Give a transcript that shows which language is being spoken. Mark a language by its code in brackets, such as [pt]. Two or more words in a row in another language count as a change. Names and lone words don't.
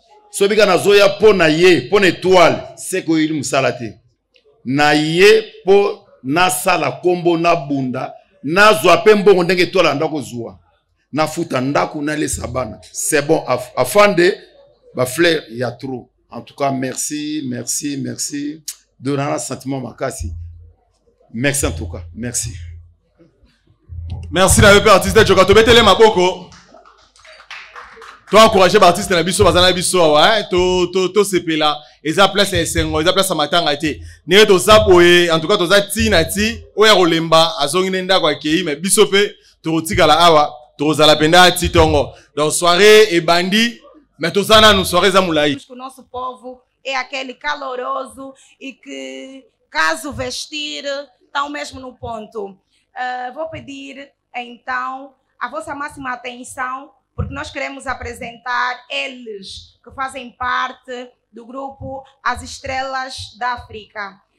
[ln] Soki kaka nazoya mpo na ye, mpo na étoile, [fr] c'est que [ln] oyeli mosala te. Na ye mpo nasala kombo, nabunda, nazwa mpe mbongo ndenge étoile anda kozwa. Nafuta ndako, nalesa bana. [fr] C'est bon, af-, afande, ba fleur, il y a trop. En tout cas, merci, merci, merci. Donnant un sentiment [ln] makasi. [fr] Merci en tout cas, merci. [ln] Merci na yo pe artiste Choka. Tobetele maboko. [fr] Toi encourager [ln] ba artiste na biso, baza na biso awa, hein. To, to, to sepela. Eza place ya esengo, eza place ya matanga te. Ndenge toza boye, [fr] en tout cas [ln] toza ti na ti. Oyo ya kolemba, azongi ne ndako akei, mais biso pe tokotikala awa, tokozala penda ti tongo. [fr] Donc soirée [ln] ebandi, mais toza nanu, soirée eza molayi. [pt] Que o nosso povo é aquele caloroso e que, caso vestir, tão mesmo no ponto. Ah, vou pedir, então, a vossa máxima atenção, porque nós queremos apresentar eles que fazem parte do grupo As Estrelas da África.